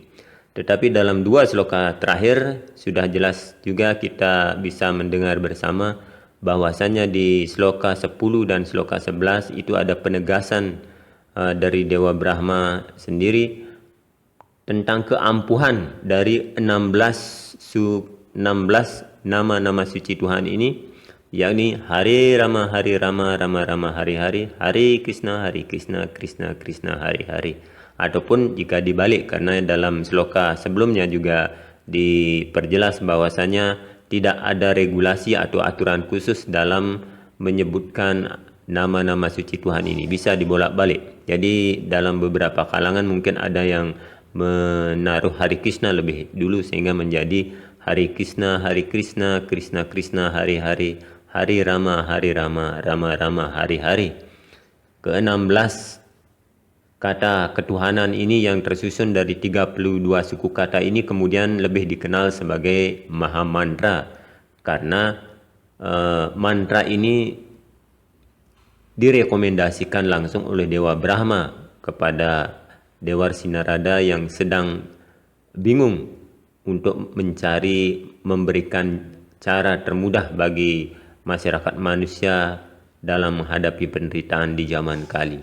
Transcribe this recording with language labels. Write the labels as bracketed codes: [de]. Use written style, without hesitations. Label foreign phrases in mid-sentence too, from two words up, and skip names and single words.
[id] Tetapi dalam 2 sloka terakhir sudah jelas juga kita bisa mendengar bersama bahwasanya di sloka 10 dan sloka 11 itu ada penegasan dari Dewa Brahma sendiri tentang keampuhan dari 16 nama-nama suci Tuhan ini, yakni Hare Rama Hare Rama Rama Rama Hare Hare, Hare Krishna Krishna Krishna Hare Hare. Ataupun jika dibalik, karena dalam sloka sebelumnya juga diperjelas bahwasanya tidak ada regulasi atau aturan khusus dalam menyebutkan nama-nama suci Tuhan ini, bisa dibolak-balik. Jadi dalam beberapa kalangan mungkin ada yang menaruh Hare Krishna lebih dulu sehingga menjadi Hare Krishna Krishna Krishna Hare Hare, Hare Rama Rama Rama Hare Hare. Ke-16 kata ketuhanan ini yang tersusun dari 32 suku kata ini kemudian lebih dikenal sebagai Maha Mantra, karena mantra ini direkomendasikan langsung oleh Dewa Brahma kepada Dewarsi Narada yang sedang bingung untuk memberikan cara termudah bagi masyarakat manusia dalam menghadapi penderitaan di zaman kali.